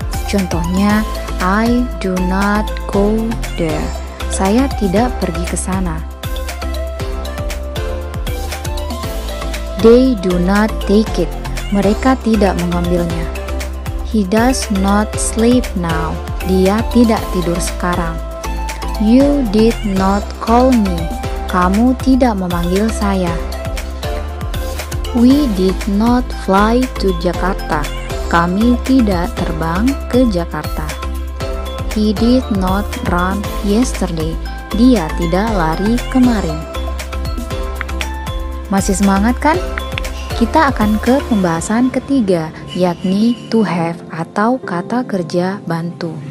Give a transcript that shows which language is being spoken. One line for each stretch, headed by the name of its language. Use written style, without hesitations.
Indonesian: Contohnya,
English: I do not go there.
Indonesian: Saya tidak pergi ke sana.
English: They do not take it.
Indonesian: Mereka tidak mengambilnya.
English: He does not sleep now.
Indonesian: Dia tidak tidur sekarang.
English: You did not call me.
Indonesian: Kamu tidak memanggil saya.
English: We did not fly to Jakarta.
Indonesian: Kami tidak terbang ke Jakarta.
English: He did not run yesterday.
Indonesian: Dia tidak lari kemarin. Masih semangat kan? Kita akan ke pembahasan ketiga, yakni
English: to have
Indonesian: atau kata kerja bantu.